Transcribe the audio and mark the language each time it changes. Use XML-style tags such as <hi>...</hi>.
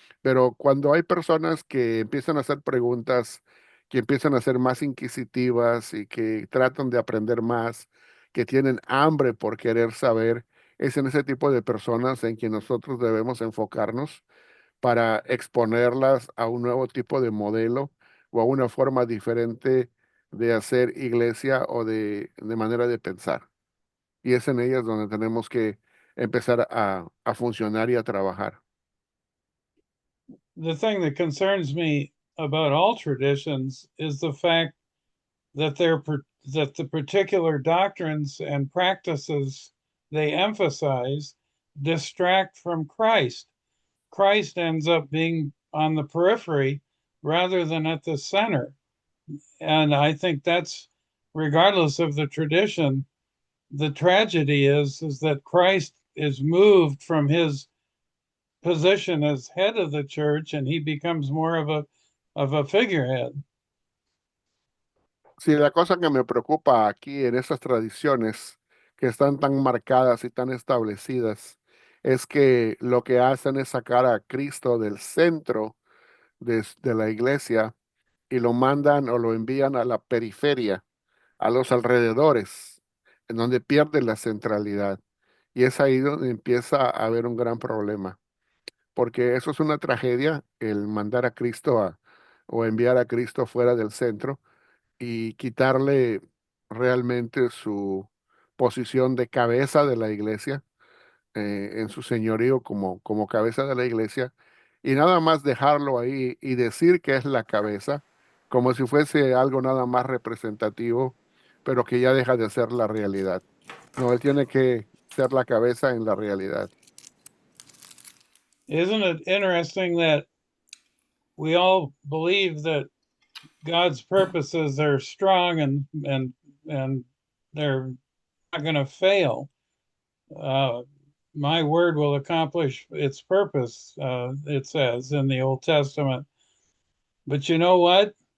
<es>Pero cuando hay personas que empiezan a hacer preguntas, que empiezan a ser más inquisitivas y que tratan de aprender más, que tienen hambre por querer saber, es en ese tipo de personas en que nosotros debemos enfocarnos para exponerlas a un nuevo tipo de modelo o a una forma diferente de hacer iglesia o de manera de pensar. Y es en ellas donde tenemos que empezar a funcionar y a trabajar.</es> <en>The thing that concerns me about all traditions is the fact that that the particular doctrines and practices they emphasize distract from Christ. Christ ends up being on the periphery rather than at the center. And I think that's, regardless of the tradition, the tragedy is that Christ is moved from his position as head of the church and he becomes more of a figurehead.</en> <es>Sí, la cosa que me preocupa aquí en esas tradiciones que están tan marcadas y tan establecidas es que lo que hacen es sacar a Cristo del centro de la iglesia y lo mandan o lo envían a la periferia, a los alrededores, en donde pierde la centralidad. Y es ahí donde empieza a haber un gran problema, porque eso es una tragedia, el mandar a Cristo o enviar a Cristo fuera del centro y quitarle realmente su posición de cabeza de la iglesia, en su señorío como cabeza de la iglesia, y nada más dejarlo ahí y decir que es la cabeza, como si fuese algo nada más representativo, pero que ya deja de ser la realidad. No, él tiene que ser la cabeza en la realidad.</es> <en>Isn't it interesting that we all believe that God's purposes are strong and they're not going to fail? Uh, my word will accomplish its purpose, it says in the Old Testament. But you know what?</en>